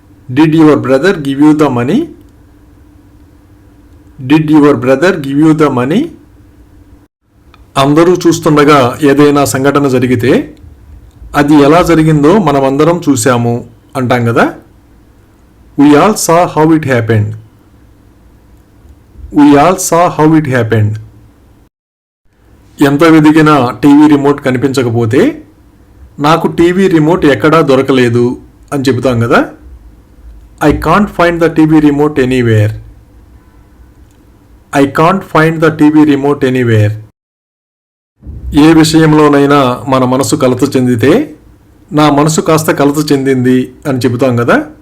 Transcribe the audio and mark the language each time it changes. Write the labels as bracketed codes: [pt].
[en] Did your brother give you the money? Did your brother give you the money? [te] అందరూ చూస్తుండగా ఏదైనా సంఘటన జరిగితే అది ఎలా జరిగిందో మనమందరం చూశాము అంటాం కదా. [en] We all saw how it happened. We all saw how it happened. [te] ఎంత వెదికినా టీవీ రిమోట్ కనిపించకపోతే నాకు టీవీ రిమోట్ ఎక్కడా దొరకలేదు అని చెబుతాం కదా. [en] I can't find the TV remote anywhere. I can't find the TV remote anywhere. [te] ఏ విషయంలోనైనా మన మనసు కలత చెందితే నా మనసు కాస్త కలత చెందింది అని చెబుతాం కదా.